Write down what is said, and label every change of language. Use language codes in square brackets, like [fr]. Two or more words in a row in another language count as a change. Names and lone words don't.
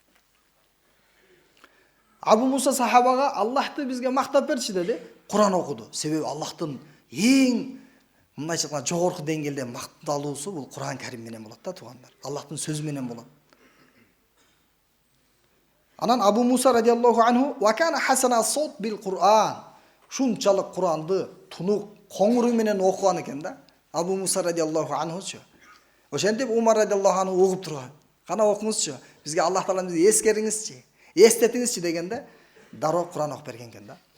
[ky] Абу Муса сахабага Аллахты бизге мактап берчи деди. Куран окуду. Себеби Аллахтын эң мындайча айтканда жогорку деңгээлде макталуусу бул Куран Карим менен болот да, туугандар. Аллахтын сөзү менен болот. [ar] Анан Абу Муса رضي الله عنه وكان حسن الصوت بالقرآن. [ky] Шунчалык Куранды тунук коңуру менен окуган экен да. Абу Муса [ar] رضي الله عنه. [ky] Ошентип Умар [ar] رضي الله عنه [ky] угуп турган. Кана окуңузчу. Бизге Аллах Тааланы эскериңизчи, эстетиңизчи дегенде дароо Куран окуп берген экен да.